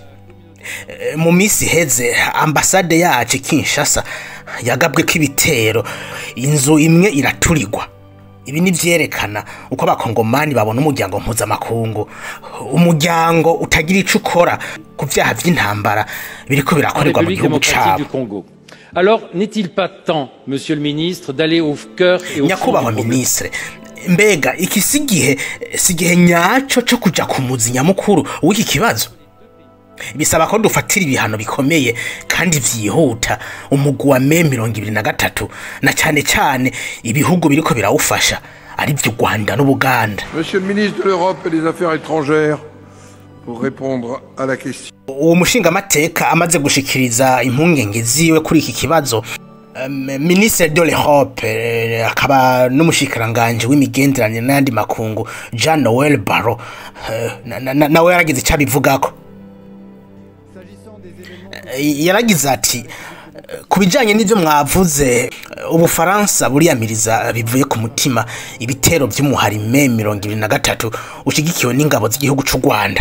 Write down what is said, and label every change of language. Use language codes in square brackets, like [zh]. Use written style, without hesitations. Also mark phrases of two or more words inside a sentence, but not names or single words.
[rn] Mu misi heze ambasade yacu Kinshasa yagabwe k'ibitero, inzu imwe iraturirwa. Ibi ni vyerekana uko abakongomani babona umuryango mpuzamakungu, umuryango utagira ico ukora ku vyaha vy'intambara biriko birakorerwa mu gihugu cabo. [fr] Alors n'est-il pas temps, Monsieur le Ministre, d'aller au cœur et au fond du [rn] Nyakubahwa ministre, mbega iki sigihe nyaco cyo kuja ku muzi nyamukuru w'iki kibazo? Bisaba ko dufatira ibihano bikomeye kandi vyihuta umugwi wa M23 na cyane ibihugu biriko birawufasha ari byo Rwanda n'Ubuganda. [fr] Monsieur le ministre de l'Europe et des Affaires étrangères, pour répondre à la question. [rn] Uwo mushinga amateka amaze gushikiriza impungenge ziwe kuri iki kibazo, [fr] ministre de l'Europe [rn] akaba n'umushikiranganje w'imigenderanire n'andi makungu Jean-Noël Barrot nawe yaragize icyo abivugako. Yaragize ati kubijanye n'ivyo mwavuze, Ubufaransa buriyamiriza bivuye ku mutima ibitero by'umuhari M23 ushigikiwe n'ingabo z'igihugu cy'u Rwanda.